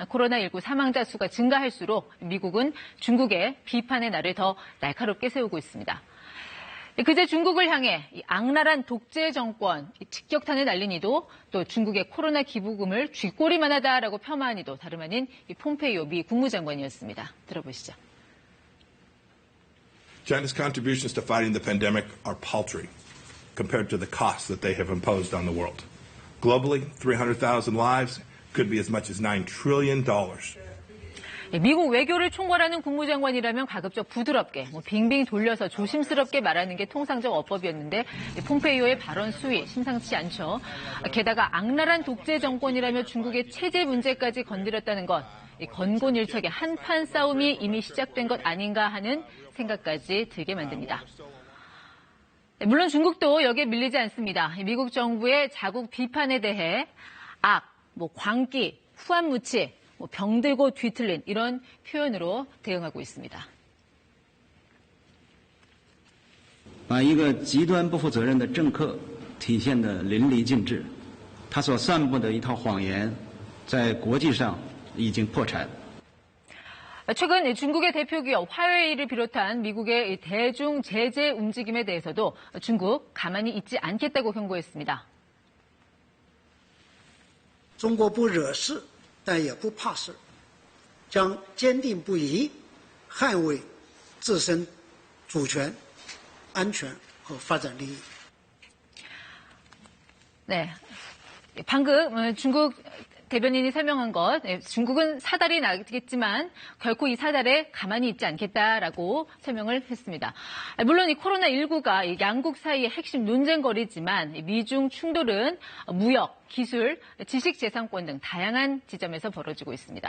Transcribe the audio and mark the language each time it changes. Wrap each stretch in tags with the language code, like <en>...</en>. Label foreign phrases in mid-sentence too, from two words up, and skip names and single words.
<ko>코로나19 사망자 수가 증가할수록 미국은 중국의 비판의 날을 더 날카롭게 세우고 있습니다. 그제 중국을 향해 이 악랄한 독재 정권 직격탄을 날린 이도 또 중국의 코로나 기부금을 쥐꼬리만 하다라고 폄하한 이도 다름 아닌 이 폼페이오 미 국무장관이었습니다. 들어보시죠.</ko> <en>China's contributions to fighting the pandemic are paltry compared to the costs that they have imposed on the world. Globally, 300,000 lives could be as much as $9 trillion.</en> <ko>미국 외교를 총괄하는 국무장관이라면 가급적 부드럽게 빙빙 돌려서 조심스럽게 말하는 게 통상적 어법이었는데 폼페이오의 발언 수위 심상치 않죠. 게다가 악랄한 독재 정권이라며 중국의 체제 문제까지 건드렸다는 것, 건곤일척의 한판 싸움이 이미 시작된 것 아닌가 하는 생각까지 들게 만듭니다. 물론 중국도 여기에 밀리지 않습니다. 미국 정부의 자국 비판에 대해 악, 광기, 후한무치, 병들고 뒤틀린 이런 표현으로 대응하고 있습니다.</ko> <zh>把一个极端不负责任的政客体现得淋漓尽致，他所散布的一套谎言，在国际上已经破产。</zh> <ko>최근 중국의 대표 기업 화웨이를 비롯한 미국의 대중 제재 움직임에 대해서도 중국 가만히 있지 않겠다고 경고했습니다.</ko> <zh>中国不惹事但也不怕事，将坚定不移捍卫自身主权、安全和发展利益。</zh> <ko>네, 방금 중국 대변인이 설명한 것, 중국은 사달이 나겠지만 결코 이 사달에 가만히 있지 않겠다라고 설명을 했습니다. 물론 이 코로나19가 양국 사이의 핵심 논쟁거리지만 미중 충돌은 무역, 기술, 지식재산권 등 다양한 지점에서 벌어지고 있습니다.</ko>